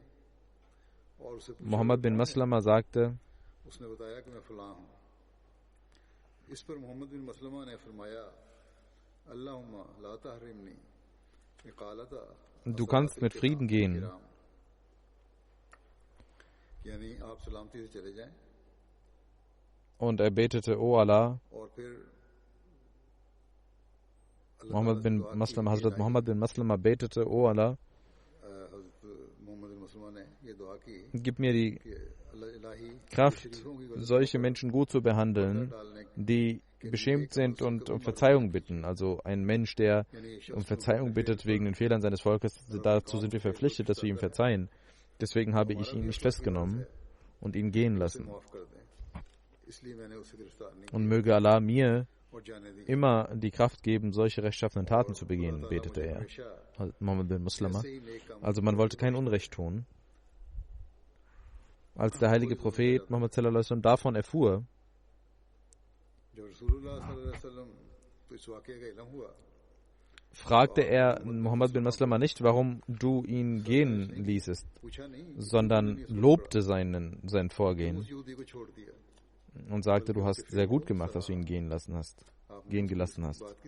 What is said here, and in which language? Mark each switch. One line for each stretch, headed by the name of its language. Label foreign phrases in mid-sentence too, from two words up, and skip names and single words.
German: Muhammad bin Maslama sagte, du kannst mit Frieden gehen. Und er betete, O Allah, Hazrat Muhammad bin Maslama betete, O Allah, gib mir die Kraft, solche Menschen gut zu behandeln, die beschämt sind und um Verzeihung bitten. Also ein Mensch, der um Verzeihung bittet wegen den Fehlern seines Volkes, dazu sind wir verpflichtet, dass wir ihm verzeihen. Deswegen habe ich ihn nicht festgenommen und ihn gehen lassen. Und möge Allah mir immer die Kraft geben, solche rechtschaffenen Taten zu begehen, betete er, Muhammad bin Maslama. Also man wollte kein Unrecht tun. Als der heilige Prophet Muhammad
Arabic: صلى الله عليه وسلم
German: davon erfuhr, fragte er Muhammad bin Maslama nicht, warum du ihn gehen ließest, sondern lobte sein Vorgehen und sagte, du hast sehr gut gemacht, dass du ihn gehen gelassen hast.